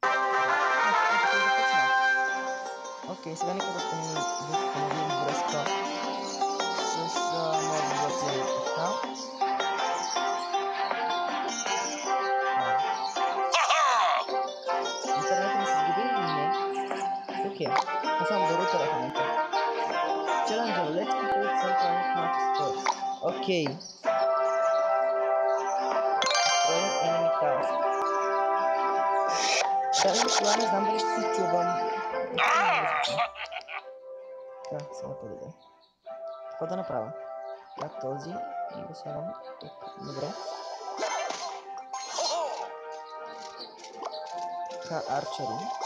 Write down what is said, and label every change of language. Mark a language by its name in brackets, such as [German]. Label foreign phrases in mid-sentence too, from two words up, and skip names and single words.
[Bulgarian] Окей, сега нека да установим връзка с моят Play аккаунт. Интернетът ми се сгоди или не? Окей, посам до рутера в момента. [English] Challenger, let's complete some planet matches first. Окей. Destroy enemy task. [Bulgarian] Даже това не знам дали ще се чувам. Така, сега по-добре. Какво да направя? Така, този и го слагам тук. Добре. Така, арчери.